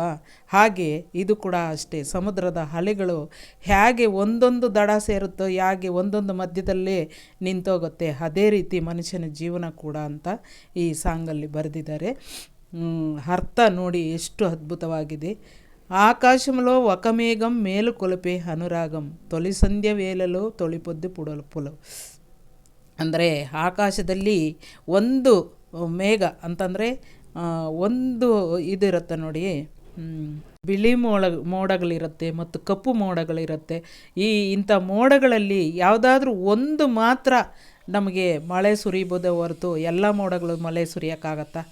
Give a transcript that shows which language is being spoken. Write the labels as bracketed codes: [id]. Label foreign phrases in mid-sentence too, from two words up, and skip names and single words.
[kn] ಹಾಗೆ ಇದು ಕೂಡ ಅಷ್ಟೇ. ಸಮುದ್ರದ ಅಲೆಗಳು ಹೇಗೆ ಒಂದೊಂದು ದಡ ಸೇರುತ್ತೋ, ಹೇಗೆ ಒಂದೊಂದು ಮಧ್ಯದಲ್ಲೇ ನಿಂತೋಗುತ್ತೆ, ಅದೇ ರೀತಿ ಮನುಷ್ಯನ ಜೀವನ ಕೂಡ ಅಂತ ಈ ಸಾಂಗಲ್ಲಿ ಬರೆದಿದ್ದಾರೆ. ಅರ್ಥ ನೋಡಿ ಎಷ್ಟು ಅದ್ಭುತವಾಗಿದೆ. [te] ఆకాశంలో ఒక మేఘం మేలు కొలిపే అనురాగం తొలి సంధ్య వేళలో తొలిపొద్దు పులవు. [kn] ಅಂದರೆ ಆಕಾಶದಲ್ಲಿ ಒಂದು ಮೇಘ ಅಂತಂದರೆ ಒಂದು ಇದಿರುತ್ತೆ ನೋಡಿ, ಬಿಳಿ ಮೋಡಗಳಿರುತ್ತೆ ಮತ್ತು ಕಪ್ಪು ಮೋಡಗಳಿರುತ್ತೆ. ಇಂಥ ಮೋಡಗಳಲ್ಲಿ ಯಾವುದಾದ್ರೂ ಒಂದು ಮಾತ್ರ ನಮಗೆ ಮಳೆ ಸುರಿಬೋದೇ ಹೊರತು ಎಲ್ಲ ಮೋಡಗಳು ಮಳೆ ಸುರಿಯೋಕ್ಕಾಗತ್ತಾ?